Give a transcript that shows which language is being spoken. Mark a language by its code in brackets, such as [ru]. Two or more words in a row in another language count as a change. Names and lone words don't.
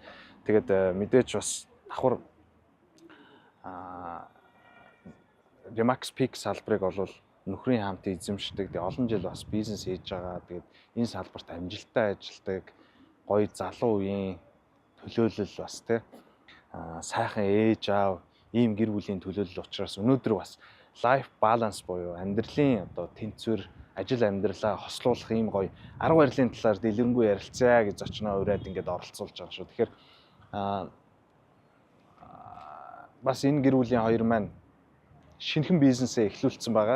[mn] Тэгээд мэдээж бас давхар Remax Peak салбарыг бол нөхрийн хамт эзэмшдэг. Тэгээд олон жил бас бизнес хийж байгаа. Тэгээд энэ салбарт амжилттай ажилладаг гоё залуу үеийн төлөөлөл бас сайхан ээж аав ийм гэр бүлийн төлөөлөл учраас өнөөдөр бас [en] life balance [mn] буюу амьдралын одоо тэнцвэр ажил амьдралаа хослуулах ийм гоё арга барилын талаар дэлгэрэнгүй ярилцъя гэж зочноо ураад ингээд оролцуулж байгаа шүү. Тэгэхээр бас энэ гэр бүлийн хоёр маань шинэхэн бизнесээ эхлүүлсэн байгаа.